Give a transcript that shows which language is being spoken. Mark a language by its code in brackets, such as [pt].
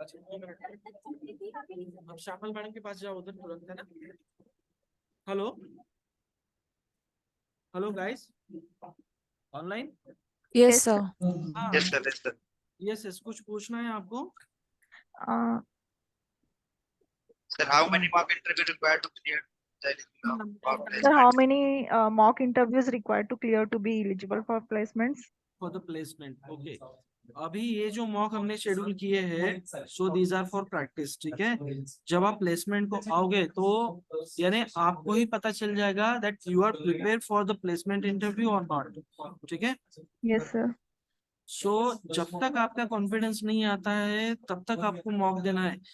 [hi] अच्छा 2 मिनट, अब श्यामल मैडम के पास जाओ उधर तुरंत, है ना। [en] Hello hello guys, online. Yes, Yes, sir. [hi] हाँ [en] Yes sir, yes sir. [hi] Yes, कुछ पूछना है आपको। uh, [en] Sir how many mock interview required to clear sir, how many mock interviews required to clear to be eligible for placements? For the placement, okay. [hi] अभी ये जो mock हमने schedule किए हैं, [en] so these are for practice, [hi] ठीक है। जब आप प्लेसमेंट को आओगे तो यानी आपको ही पता चल जाएगा [en] that you are prepare for the placement interview [hi] और नॉट, ठीक है। [en] Yes, sir. [hi] सो जब तक आपका कॉन्फिडेंस नहीं आता है तब तक आपको मॉक देना है।